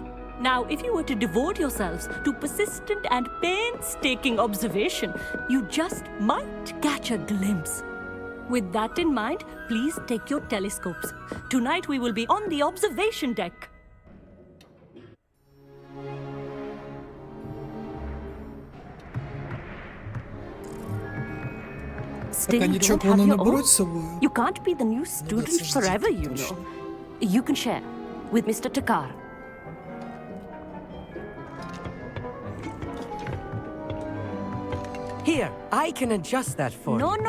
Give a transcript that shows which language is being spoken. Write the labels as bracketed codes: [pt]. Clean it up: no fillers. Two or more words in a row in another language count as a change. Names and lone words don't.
[en] Now, if you were to devote yourselves to persistent and painstaking observation, you just might catch a glimpse. With that in mind, please take your telescopes. Tonight we will be on the observation deck. Still, [uk] Так, а [en] you [uk] нічого [en] don't [uk] вони [en] have [uk] не [en] your [uk] беруть [en] own? [uk] з собою? [en] You can't be the new [uk] Ну, да, це [en] student [uk] ж [en] forever, [uk] діти, [en] you [uk] точно. [en] know. You can share with Mr. Takar. Here, I can adjust that for No, you.